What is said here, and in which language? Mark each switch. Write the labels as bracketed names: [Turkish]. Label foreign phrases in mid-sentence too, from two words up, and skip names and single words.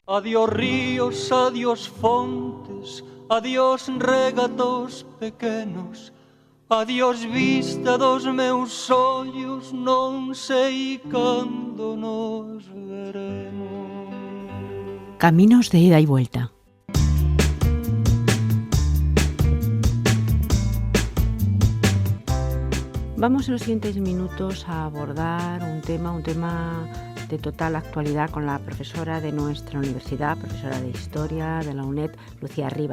[Galician] Adiós ríos, adiós fontes, adiós regatos pequenos, adiós vista dos meus ollos, non sei cando nos veremos. [Spanish] Caminos de ida y vuelta. Vamos en los siguientes minutos a abordar un tema de total actualidad con la profesora de nuestra universidad, profesora de Historia de la UNED, Lucía Rivas.